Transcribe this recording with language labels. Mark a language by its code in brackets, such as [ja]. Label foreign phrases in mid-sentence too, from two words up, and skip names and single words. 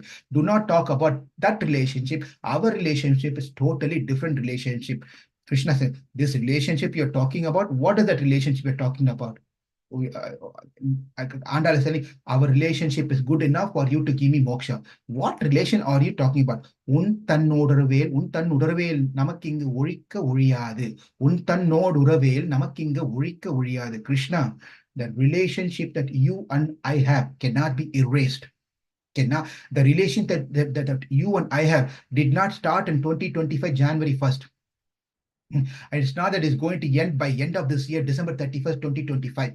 [en] Do not talk about that relationship. Our relationship is totally different relationship. Krishna said, this relationship you're talking about, what is that relationship you're talking about? We, Andal is telling, our relationship is good enough for you to give me moksha. What relation are you talking about? [ta] உன் தன்னோடுறவேல் நமக்கிங்கு ஒழிக்க ஒழியாது. உன் தன்னோடுறவேல் நமக்கிங்கு ஒழிக்க ஒழியாது. [en] Krishna, the relationship that you and I have cannot be erased. Cannot, the relation that you and I have did not start in 2025 January 1st. And it's not that it's going to end by end of this year, December 31st, 2025.